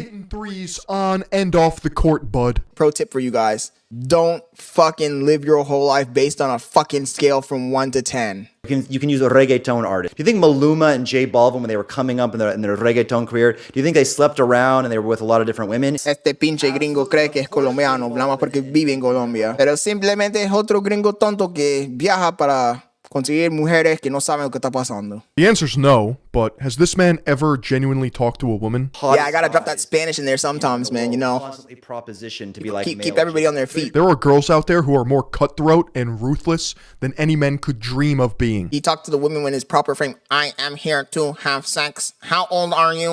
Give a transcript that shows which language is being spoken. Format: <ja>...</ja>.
<en>Hitting threes on and off the court, bud. Pro tip for you guys. Don't fucking live your whole life based on a fucking scale from 1 to 10. You can use a reggaeton artist. Do you think Maluma and J Balvin, when they were coming up in their reggaeton career, do you think they slept around and they were with a lot of different women?</en> <es>Este pinche gringo cree que es colombiano, nada más porque vive en Colombia. Pero simplemente es otro gringo tonto que viaja para conseguir mujeres que no saben lo que está pasando.</es> <en>The answer's no, but has this man ever genuinely talked to a woman? Yeah, I gotta drop that Spanish in there sometimes, man, you know. Constantly propositioned to be like Keep everybody on their feet. There are girls out there who are more cutthroat and ruthless than any men could dream of being. He talked to the women in his proper frame. I am here to have sex. How old are you?</en>